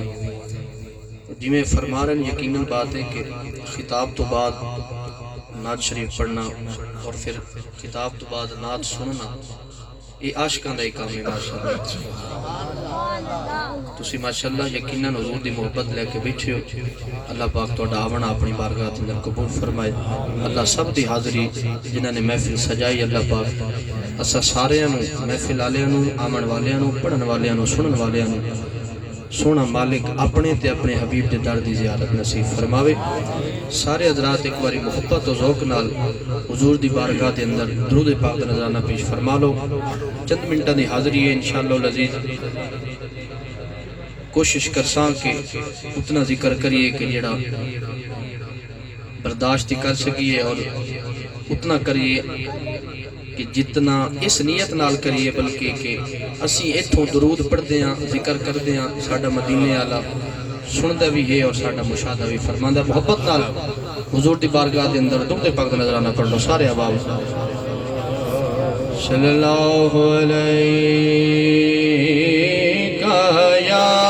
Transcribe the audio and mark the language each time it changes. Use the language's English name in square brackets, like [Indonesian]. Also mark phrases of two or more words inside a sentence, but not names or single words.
[Urdu] جی میں فرما رہے ہیں، یقیناً بات ہے کہ خطاب تو بعد نعت شریف پڑھنا اور پھر خطاب تو بعد نعت سننا، [Punjabi] یہ عاشقاں دا کام ہے [Urdu] ماشاءاللہ۔ [Punjabi] تسی ماشاءاللہ یقیناً حضور دی محبت لے کے بیٹھے ہو، اللہ پاک تہاڈا آونا اپنی بارگاہ دے اندر قبول فرمائے۔ اللہ سب دی حاضری جنہاں نے محفل سجائی، اللہ پاک اسا سارے محفل والیاں نوں، آمن والیاں نوں، پڑھن والیاں نوں، سنن والیاں نوں سونا مالک اپنے تے اپنے حبیب دے در دی زیارت نصیب فرماوے۔ سارے حضرات ایک باری محبت و ذوق نال حضور دی بارگاہ دے اندر درود پاک دا نذرانہ پیش فرما لو۔ چند منٹاں دی حاضری ہے [Arabic] انشاءاللہ العزیز، [Punjabi] کوشش کرساں کہ اتنا ذکر کریے کہ جڑا برداشت کر سکیے، اور اتنا کریے کہ جتنا اس نیت نال کریے، بلکہ کہ اسی ایتھوں درود پڑھدے ہیں، ذکر کردے ہیں، ساڈا مدینے والا سندا بھی ہے اور ساڈا مشاہدہ بھی فرماندا۔ محبت نال حضور دی بارگاہ دے اندر درود پاک دا نذرانہ پڑھ لو سارے احباب۔ [Arabic] صلی اللہ علیہ یا